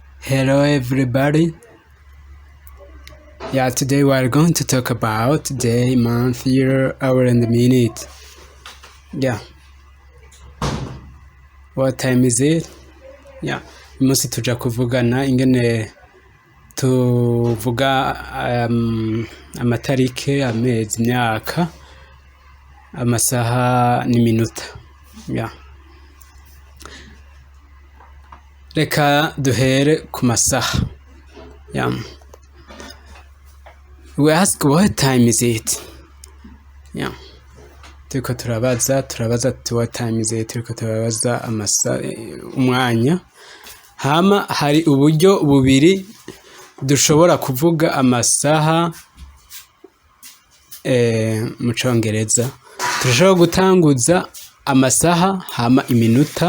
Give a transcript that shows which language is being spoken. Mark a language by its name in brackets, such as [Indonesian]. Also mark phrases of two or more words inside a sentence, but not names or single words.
[English] Hello everybody. Yeah, today we are going to talk about day, month, year, hour and minute. Yeah. What time is it? Yeah. [Rundi] Uyu munsi tuja kuvugana ingene tuvuga amatarike, amezi, imyaka, amasaha n'iminota. Yeah. Reka duhere ku masaha. [English] Yeah. We ask what time is it? Yeah. [Rundi] Turiko turabaza [English] what time is it? [Rundi] Turiko turabaza umwanya. Hama hari uburyo bubiri dushobora kuvuga amasaha mu Congereza. Turashobora gutanguza amasaha hama iminota.